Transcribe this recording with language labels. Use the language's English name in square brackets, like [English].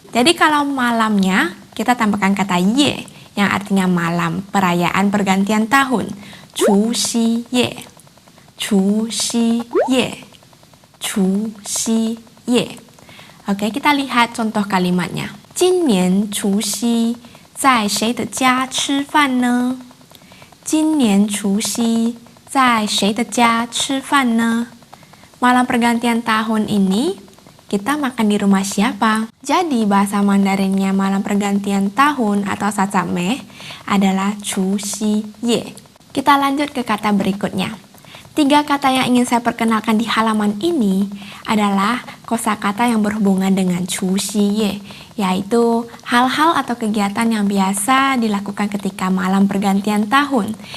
[Indonesian] Jadi kalau malamnya, kita tambahkan kata Ye, yang artinya malam, perayaan pergantian tahun. Chuxi Ye. Chuxi Ye. Chuxi Ye. Oke, kita lihat contoh kalimatnya. [Chinese] 今年除夕在谁的家吃饭呢？今年除夕在谁的家吃饭呢？ [Indonesian] Malam pergantian tahun ini kita makan di rumah siapa? Jadi bahasa Mandarinnya malam pergantian tahun atau Sacapmeh adalah Chuxi Ye. Kita lanjut ke kata berikutnya. 3 kata yang ingin saya perkenalkan di halaman ini adalah kosakata yang berhubungan dengan Chuxi Ye, yaitu hal-hal atau kegiatan yang biasa dilakukan ketika malam pergantian tahun.